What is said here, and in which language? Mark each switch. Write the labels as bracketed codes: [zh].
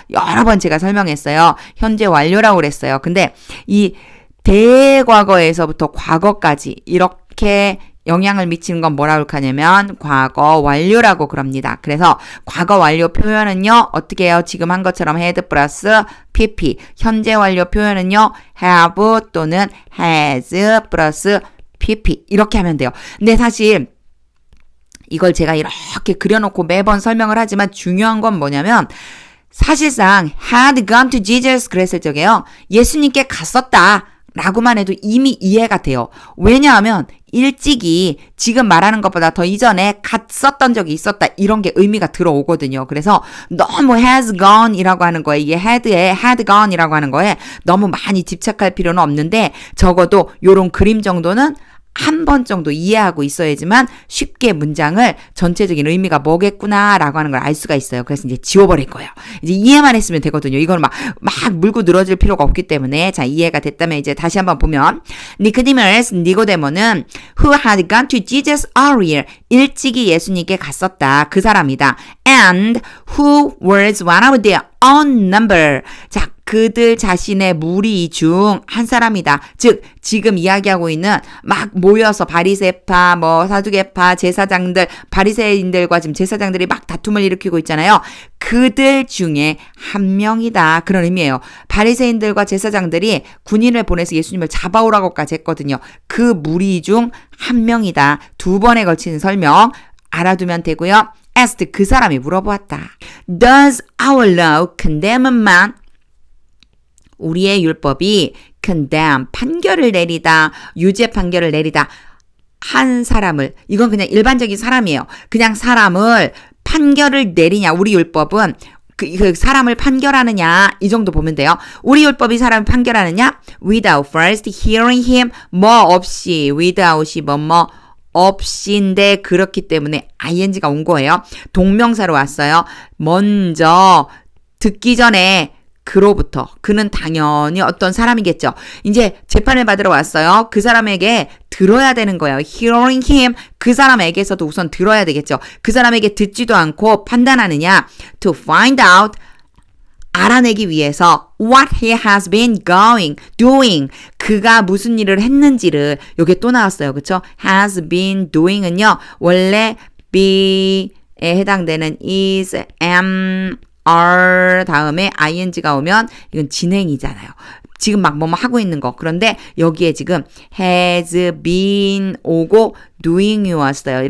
[ko] 여러 번 제가 설명했어요. 현재 완료라고 그랬어요. 근데 이 대과거에서부터 과거까지 이렇게 영향을 미치는 건 뭐라고 하냐면 과거 완료라고 그럽니다. 그래서 과거 완료 표현은요. 어떻게 해요? 지금 한 것처럼 had 플러스 pp. 현재 완료 표현은요. have 또는 has 플러스 pp. 이렇게 하면 돼요. 근데 사실 이걸 제가 이렇게 그려놓고 매번 설명을 하지만 중요한 건 뭐냐면 사실상 [en] had gone to Jesus [ko] 그랬을 적에요. 예수님께 갔었다. 라고만 해도 이미 이해가 돼요. 왜냐하면 일찍이 지금 말하는 것보다 더 이전에 갔었던 적이 있었다. 이런 게 의미가 들어오거든요. 그래서 너무 has gone 이라고 하는 거에 이게 had에 had gone 이라고 하는 거에 너무 많이 집착할 필요는 없는데 적어도 요런 그림 정도는 한 번 정도 이해하고 있어야지만 쉽게 문장을 전체적인 의미가 뭐겠구나라고 하는 걸 알 수가 있어요. 그래서 이제 지워버릴 거예요. 이제 이해만 했으면 되거든요. 이걸 막 물고 늘어질 필요가 없기 때문에 자 이해가 됐다면 이제 다시 한번 보면 니고데모는 [en] who had gone to Jesus earlier [ko] 일찍이 예수님께 갔었다. 그 사람이다. [en] And who was one of their own number. [ko] 자 그들 자신의 무리 중 한 사람이다. 즉 지금 이야기하고 있는 막 모여서 바리새파, 뭐 사두개파, 제사장들, 바리새인들과 지금 제사장들이 막 다툼을 일으키고 있잖아요. 그들 중에 한 명이다. 그런 의미예요. 바리새인들과 제사장들이 군인을 보내서 예수님을 잡아오라고까지 했거든요. 그 무리 중 한 명이다. 2번에 걸치는 설명. 알아두면 되고요. asked 그 사람이 물어보았다. [en] Does our law condemn a man? [ko] 우리의 율법이 condemn 판결을 내리다, 유죄 판결을 내리다 한 사람을, 이건 그냥 일반적인 사람이에요. 그냥 사람을 판결을 내리냐, 우리 율법은 그 사람을 판결하느냐, 이 정도 보면 돼요. 우리 율법이 사람을 판결하느냐, [en] without first hearing him, [ko] 뭐 없이, without이 뭐 없이인데 그렇기 때문에 ing가 온 거예요. 동명사로 왔어요. 먼저 듣기 전에 그로부터, 그는 당연히 어떤 사람이겠죠. 이제 재판을 받으러 왔어요. 그 사람에게 들어야 되는 거예요. [en] Hearing him, [ko] 그 사람에게서도 우선 들어야 되겠죠. 그 사람에게 듣지도 않고 판단하느냐. [en] To find out, [ko] 알아내기 위해서 [en] what he has been doing. [ko] 그가 무슨 일을 했는지를, 요게 또 나왔어요. 그쵸? has been doing은요, 원래 be에 해당되는 is, am, are 다음에 ing가 오면 이건 진행이잖아요. 지금 막 뭐뭐 하고 있는 거. 그런데 여기에 지금 has been 오고 doing이 왔어요.